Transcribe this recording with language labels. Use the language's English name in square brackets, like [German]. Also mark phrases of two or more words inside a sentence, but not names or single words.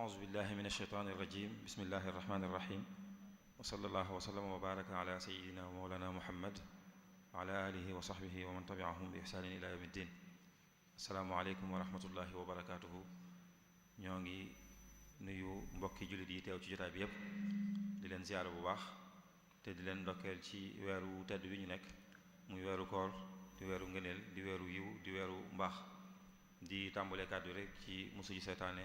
[Arabic] أعوذ بالله من الشيطان الرجيم بسم الله الرحمن الرحيم وصلى الله وسلم وبارك على سيدنا ومولانا محمد وعلى آله وصحبه ومن تبعهم بإحسان إلى يوم الدين السلام عليكم ورحمة الله وبركاته [Wolof] ñoo ngi nuyu mbokki jullit yi teew ci jotaay bi yépp di leen ziyaara bu baax te di leen ndokkeel ci weeru tedd wi ñu nekk muy weeru koor di weeru ngëneel di weeru yiw di weeru mbaax di tàmbalee kàddu rek ci musu ji seytaane